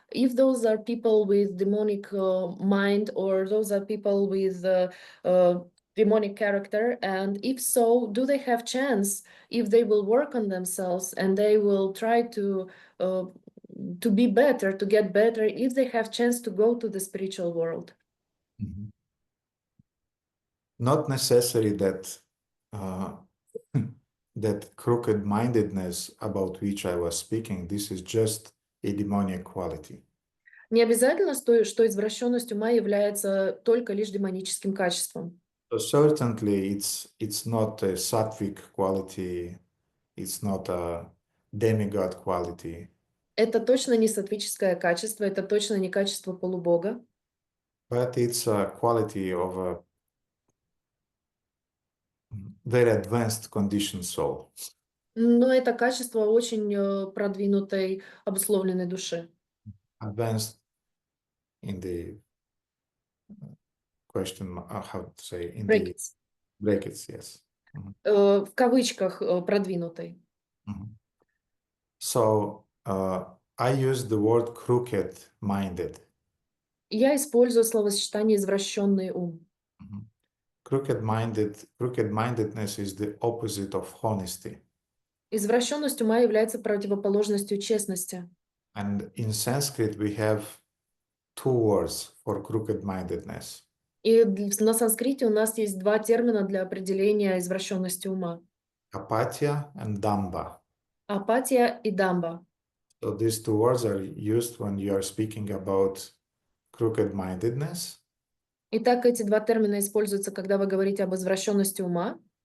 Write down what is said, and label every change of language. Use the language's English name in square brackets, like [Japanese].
[English] If those are people with demonic mind, or those are people with demonic character, and if so, do they have chance if they will work on themselves and they will try to be better, to get better, if they have chance to go to the spiritual world? Mm-hmm. Not necessary that that crooked-mindedness about which I was speaking, this is just a demonic quality. [Russian] Не обязательно, что извращенность ума является только лишь демоническим качеством. [English] So certainly it's not a sattvic quality, it's not a demigod quality. [Russian] Это точно не саттвическое качество, это точно не качество полубога. [English] But it's a quality of a very advanced conditioned soul. [Russian] Но это качество очень продвинутой, обусловленной души. [English] Advanced in the question, how to say, in Brackets. the brackets, yes. [Russian] В кавычках продвинутой. [English] So I use the word crooked-minded. [Russian] Я использую словосочетание «извращенный ум». [English] Crooked-mindedness is the opposite of honesty. [Russian] Извращенность ума является противоположностью честности. [English] And in Sanskrit we have two words for crooked-mindedness. [Russian] И на санскрите у нас есть два термина для определения извращенности ума. [English] apatya and damba. [Russian] Апатия и дамба. [English] So these two words are used when you are speaking about crooked-mindedness, [Russian] Итак, эти два термина используются, когда вы говорите об извращенности ума,